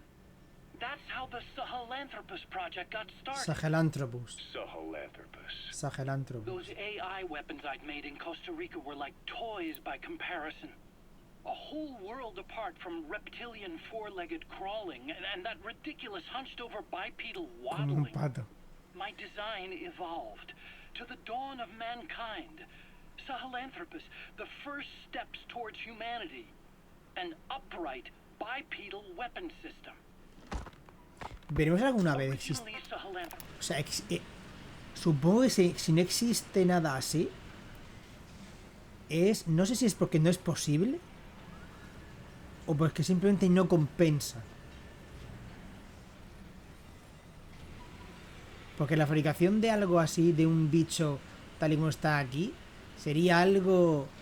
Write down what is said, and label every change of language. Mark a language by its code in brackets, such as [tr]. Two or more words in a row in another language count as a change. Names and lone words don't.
[en] That's how the Sahelanthropus project got started. Sahelanthropus. Sahelanthropus. Those AI weapons I'd made in Costa Rica were like toys by comparison. A whole world apart from reptilian four-legged crawling and that ridiculous hunched-over bipedal [es] Como un [en] waddling. [es] pato. [en] My design evolved to the dawn of mankind. Sahelanthropus, the first steps towards humanity. An upright bipedal weapon system. [es] ¿Veremos alguna vez existe? [en] Originally, Sahelanthropus. [es] O sea, supongo que si no existe nada así, es... No sé si es porque no es posible o porque simplemente no compensa. Porque la fabricación de algo así, de un bicho tal y como está aquí, sería algo...